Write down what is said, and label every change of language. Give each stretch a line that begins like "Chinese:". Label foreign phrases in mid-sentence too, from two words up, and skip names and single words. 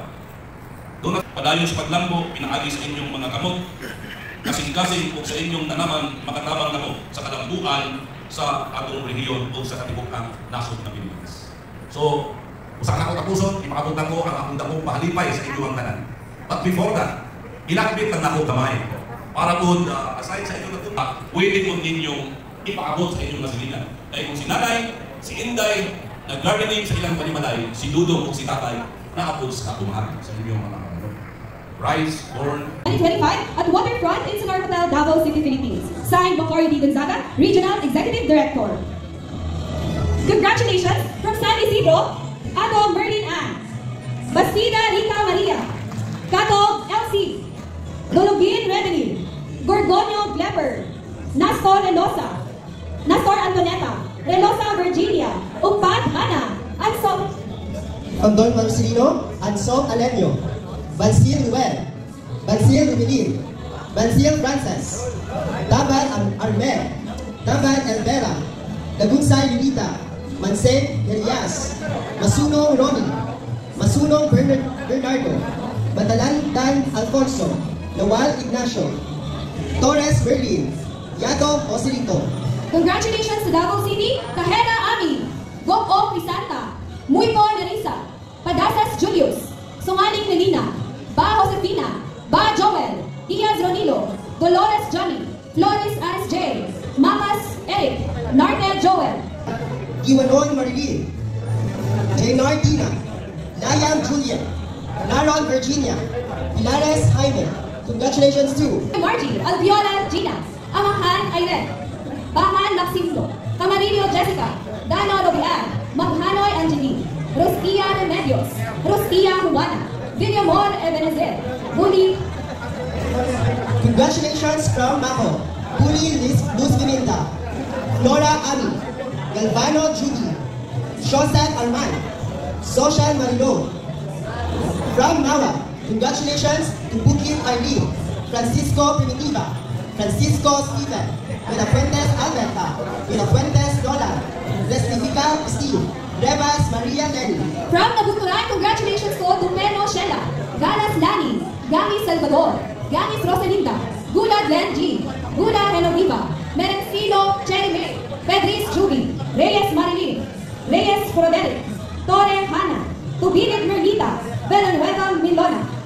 Cebuano: Doon padayon sa paglambo, pinaagi sa inyong mga kamot, kasing-kasing o sa inyong nanaman makatabang namo sa kalambuan sa atong rehiyon o sa katibukang nasod na Pilipinas. So, usa na ko tapuson, ipakabutan ko ang akong dakong pahalipay sa inyong tanan.
English: But before that,
Cebuano: ilakbit lang ako kamay para po aside sa inyong natupa, pwede po ninyong ipakabot sa inyong masilingan. Dahil kung si Nanay, si Inday, nag-gardening sa ilang panimalay, si Dudong o si Tatay, naapod sa katumahan sa inyong mga rice, corn.
English: 2025 at Waterfront Insular Hotel, Davao City, Philippines. Signed, Macario D. Gonzaga, Regional Executive Director. Congratulations from San Isidro, Ato Merlin Ann, Bastida Rita Maria, Kato Elsie, Dologin Revenue, Gorgonio Glepper, Nastor Relosa, Nastor Antoneta, Relosa Virginia, Umpad Hana, Anso Andon Marcelino, Anso Alenio, Bansil Ruel, Bansil Rumilin, Bansil Frances, Tabal Armel, Tabal Elvera, Lagunsay Unita, Manseng Elias, Masuno Ronnie, Masuno Bernardo, Batalan Dan Alfonso, Nawal Ignacio, Torres Berlin, Yato Osilito. Congratulations to Davao City, Kahera Ami, Gok-O Crisanta, Muito Nerissa, Padasas Julius, Sungaling Melina, Ba Josefina, Ba Joel, Diaz Ronilo, Dolores Johnny, Flores RSJ, Mamas Eric, Narte Joel, Iwanon Marilyn, Jaynar Dina, Layam Julian, Naron Virginia, Pilares Jaime. Congratulations to Margie, Alviola Gina, Amahan Irene, Bahan Maximo, Camarillo Jessica, Dano Robian, Maghanoy Angeline, Roskia Remedios, Roskia Juana, Villamor Ebenezer, Bully. Congratulations from Mako, Bully Luz Pimenta, Nora Ami, Galvano Judy, Joseph Arman, Social Marilo. From Nawa, congratulations to Bukit Arlene, Francisco Primitiva, Francisco Steven, Fuentes Alberta, Fuentes Lola, Resnifica Steve, Revas Maria Lenny. From Nabuturan, congratulations to Dumeno Shela, Galas Lani, Gami Salvador, Gamis Rosalinda, Gula Glenn G, Gula Renoviva, Merencino Cherime, Pedris Juby, Reyes Marilyn, Reyes Froderick, Torre Hana, Tubilit Merlita, Villanueva Milona.